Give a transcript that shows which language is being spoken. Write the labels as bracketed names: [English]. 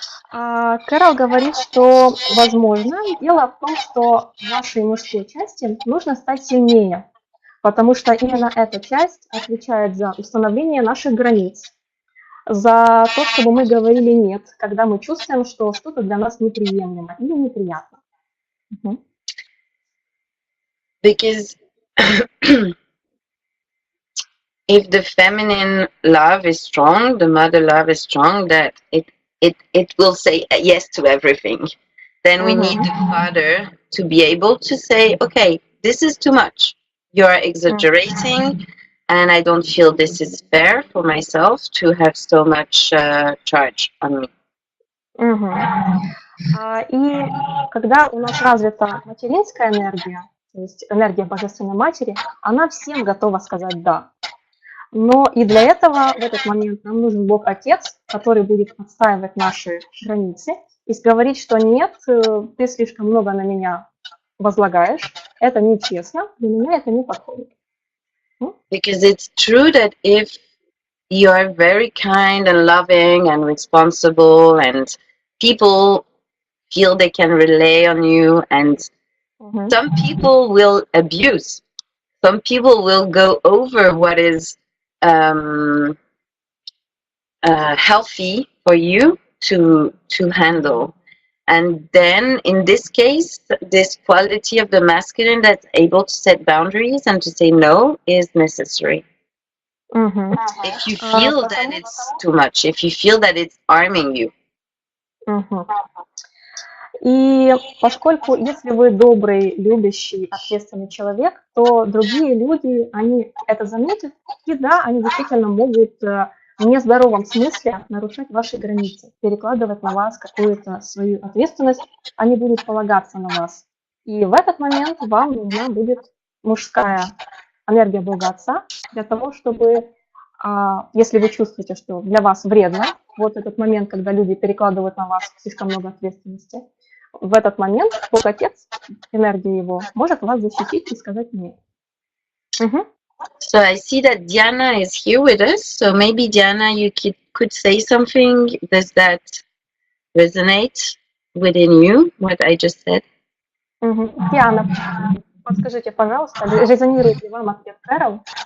[Russian] Керол говорит, что, возможно, дело в том, что вашей мужской части нужно стать сильнее, потому что именно эта часть отвечает за установление наших границ, за то, чтобы мы говорили «нет», когда мы чувствуем, что что-то для нас неприемлемо или неприятно. [English] Because if the feminine love is strong, the mother love is strong, that it will say yes to everything. Then we need the father to be able to say, okay, this is too much. You are exaggerating, and I don't feel this is fair for myself to have so much charge on me. [Russian] И когда у нас развита материнская энергия, то есть энергия Божественной Матери, она всем готова сказать «да». Но и для этого в этот момент нам нужен Бог-Отец, который будет отстаивать наши границы и говорить, что нет, ты слишком много на меня возлагаешь, это нечестно, для меня это не подходит. [English] Because it's true that if you are very kind and loving and responsible and people feel they can rely on you, and some people will abuse. Some people will go over what is healthy for you to handle. And then in this case, this quality of the masculine that's able to set boundaries and to say no is necessary. If you feel that it's too much, if you feel that it's harming you. [Russian] И поскольку, если вы добрый, любящий, ответственный человек, то другие люди, они это заметят, и да, они действительно могут в нездоровом смысле нарушать ваши границы, перекладывать на вас какую-то свою ответственность, они будут полагаться на вас. И в этот момент вам нужна будет мужская энергия Бога Отца для того, чтобы, если вы чувствуете, что для вас вредно, вот этот момент, когда люди перекладывают на вас слишком много ответственности, в этот момент Бог Отец, энергия его, может вас защитить и сказать нет. [English] So I see that Diana is here with us. So maybe Diana, you could say something. Does that resonate within you, what I just said? [Russian] Диана, подскажите, пожалуйста, резонирует ли вам ответ Керол?